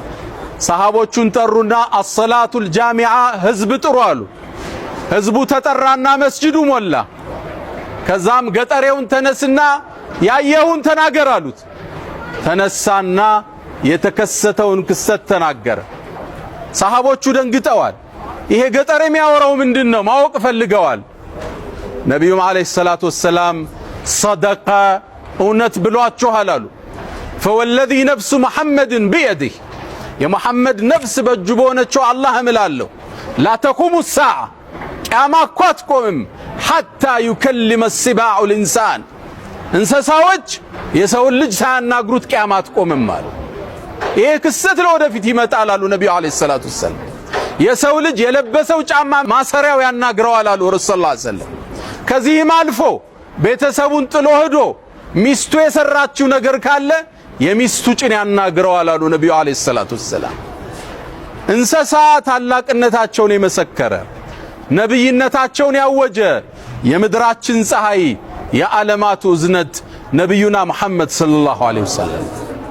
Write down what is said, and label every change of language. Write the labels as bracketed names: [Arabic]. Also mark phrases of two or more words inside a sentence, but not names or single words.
[Amharic] ሰሃቦቹን ጠሩና [Arabic] الصلاة جامعة [Amharic] ህዝብ ጥሩ አሉ ህዝቡ ተጠራና መስጂዱ ሞላ ከዛም ገጠሬውን ተነስና ያየውን ተናገር አሉት ተነሳና የተከሰተውን ክስተት ተናገረ ሰሃቦቹ ደንግጠዋል ይሄ ገጠር የሚያወራው ምንድነው ማወቅ ፈልገዋል ነብዩ [Arabic] عليه الصلاة والسلام [Amharic] صدق እውነት ብሏችኋል አሉ [Arabic] فوالذي نفس محمد بيده [Amharic] የሙሐመድ ነፍስ በእጁ በሆነችው አላህ እምላለሁ [Arabic] لا تقوم الساعه [Amharic] ቂያማ እኮ አትቆምም [Arabic] حتى يكلم السباع الانسان [Amharic] እንስሳዎች የሰውን ልጅ ሳያናግሩት ቂያማ አትቆምም ማለት ይሄ ክስተት ለወደፊት ይመጣል አሉ ነብዩ አለይሂ [Arabic] الصلاة والسلام [Amharic] የሰው ልጅ የለበሰው ጫማ ማሰሪያው ያናግረዋል አሉ ረሱል [Arabic] صلى الله عليه وسلم [Amharic] ከዚህም አልፎ ቤተሰቡን ጥሎ ሄዶ ሚስቱ የሰራችው ነገር ካለ የሚስቱ ጭን ያናግረዋል አሉ ነብዩ [Arabic] عليه الصلاة والسلام [Amharic] እንስሳ ታላቅነታቸውን የመሰከረ ነብይነታቸውን ያወጀ የምድራችን ፀሐይ የዓለማቱ እዝነት ነብዩና መሐመድ [Arabic] صلى الله عليه وسلم